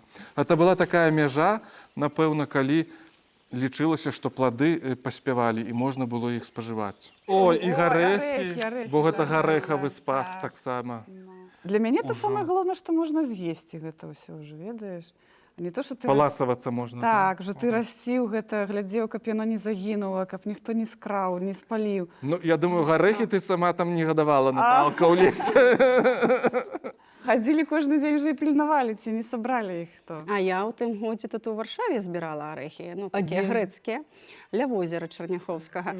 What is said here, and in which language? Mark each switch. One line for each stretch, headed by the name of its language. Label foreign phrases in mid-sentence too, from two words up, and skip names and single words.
Belarusian: Гэта была такая мяжа, напэўна, калі лічылася, што плады паспявалі і можна было іх спажываць. О, і гарэхі, бо гэта гарэхавы спас таксама. Для мяне это самае галоўнае, што можна з'есці гэта ўсё ўжо, ведаеш? Не то, што ты Паласавацца можна. Так,
Ukrainian: що ти
Belarusian: расціў гэта, глядзеў, каб яно не загінула, каб ніхто не скраў, не спаліў. Ну, я думаю, гарэхі ты сама там не гадавала, Наталка, ў лесе. Хадзілі кожны дзень вже і пільнавалі, ці не сабралі іх хто. А я ў тым годзе тут у Варшаве збірала арэхі, ну, такія грэцкія, ля возера Чарняховскага.